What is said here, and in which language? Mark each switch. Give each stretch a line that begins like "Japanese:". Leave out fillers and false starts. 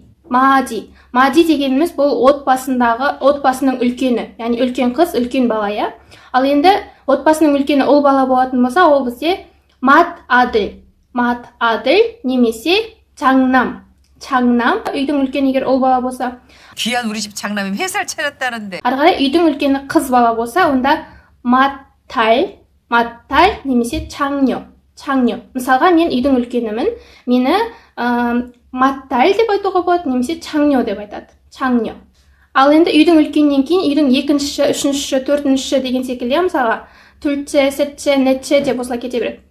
Kazakh: Мади дегеніміз бұл отбасының үлкені, яғни үлкен қыз, үлкен бала, я. Ал енді отбасының үлкені ұл бала болатын болса, ол бізде мат адыл немесе 장남. үйдің үлкені егер ұл бала болса.
Korean: 귀한 우리 집 장남이 회사를 차렸다는데.
Kazakh: ары қарай үйдің үлкені қыз бала болса, онда мат탈 немесе 장녀. мысалға мен үйдің үлкенімін, мені матталь деп айтуға болады, немесе 장녀 деп айтады.
Korean: 장녀.
Kazakh: Ал енді үйдің үлкеннен кейін үйдің екінші, үшінші, төртінші деген секілді, мысалға 둘째, 셋째, 넷째 деп осылай кете береді.